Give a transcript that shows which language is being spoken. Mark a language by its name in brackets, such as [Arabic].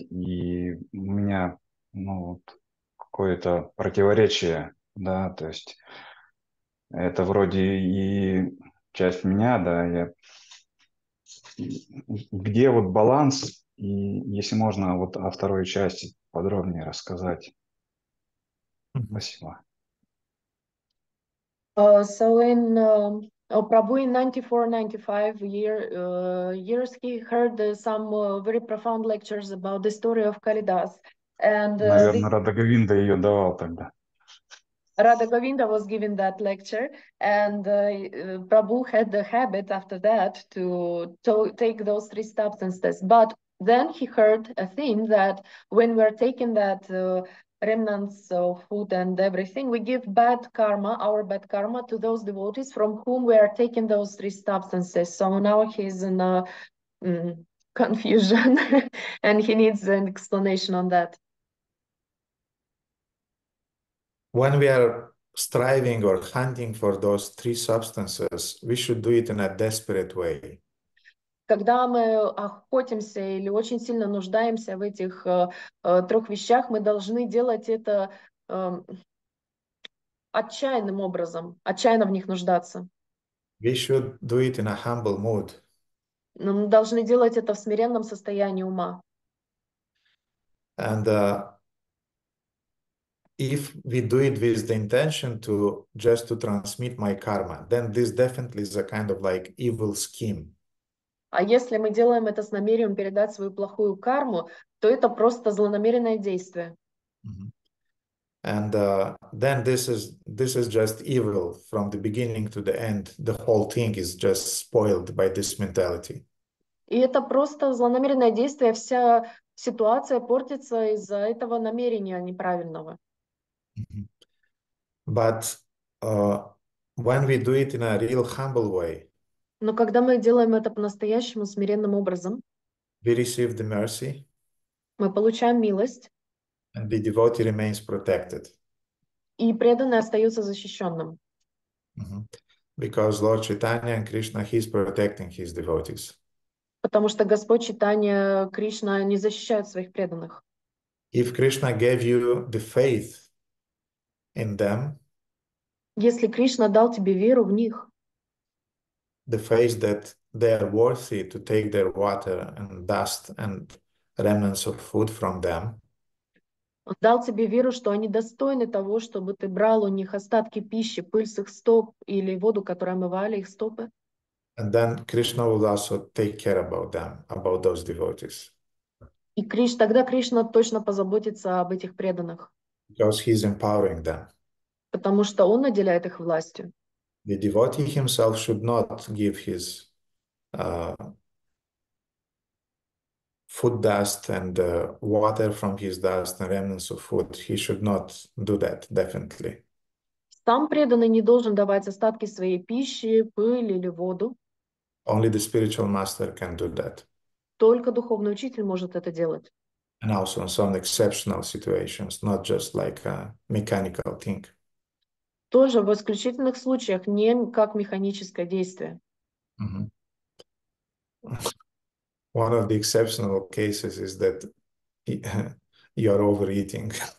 [Russian] И у меня вот какое-то противоречие, да, то есть это вроде и часть меня, да, где вот баланс, и если можно вот о второй части подробнее рассказать. Спасибо. [English] So in Prabhu in 94-95 years, he heard some very profound lectures about the story of Kalidas. And [Russian] Наверное, Рада Говинда ее давал тогда. [English] Radha Govinda was given that lecture, and Prabhu had the habit after that to take those three substances. But then he heard a thing that when we're taking that remnants of food and everything, we give bad karma, our bad karma, to those devotees from whom we are taking those three substances. So now he's in a confusion, and he needs an explanation on that. When we are striving or hunting for those three substances, we should do it in a desperate way. [Russian] Когда мы охотимся или очень сильно нуждаемся в этих трех вещах, мы должны делать это отчаянным образом, отчаянно в них нуждаться. [English] We should do it in a humble mood. [Russian] Но мы должны делать это в смиренном состоянии ума. [English] And if we do it with the intention to just to transmit my karma, then this definitely is a kind of like evil scheme. [Russian] А если мы делаем это с намерением передать свою плохую карму, то это просто злонамеренное действие. [English] And then this is just evil from the beginning to the end. The whole thing is just spoiled by this mentality. [Russian] И это просто злонамеренное действие, вся ситуация портится из-за этого намерения неправильного. [English] But when we do it in a real humble way, [Russian] Но когда мы делаем это по-настоящему смиренным образом, [English] we receive the mercy, [Russian] мы получаем милость, [English] and the devotee remains protected. [Russian] и преданный остается защищенным. [English] Because Lord Chaitanya and Krishna, He's protecting His devotees. [Russian] Потому что Господь Чайтанья, Кришна не защищают своих преданных. [English] If Krishna gave you the faith in them, [Russian] Если Кришна дал тебе веру в них, [English] the faith that they are worthy to take their water and dust and remnants of food from them, [Russian] Он дал тебе веру, что они достойны того, чтобы ты брал у них остатки пищи, пыль с их стоп или воду, которая омывали их стопы. [English] and then Krishna will also take care about them, about those devotees. [Russian] И тогда Кришна точно позаботится об этих преданных, [English] Because He's empowering them. [Russian] потому что Он наделяет их властью. [English] The devotee himself should not give his food dust and water from his dust and remnants of food. He should not do that, definitely. [Russian] Сам преданный не должен давать остатки своей пищи, пыль или воду. [English] Only the spiritual master can do that. [Russian] Только духовный учитель может это делать. [English] And also in some exceptional situations, not just like a mechanical thing. [Russian] Тоже в исключительных случаях, не как механическое действие. [English] One of the exceptional cases is that you are overeating.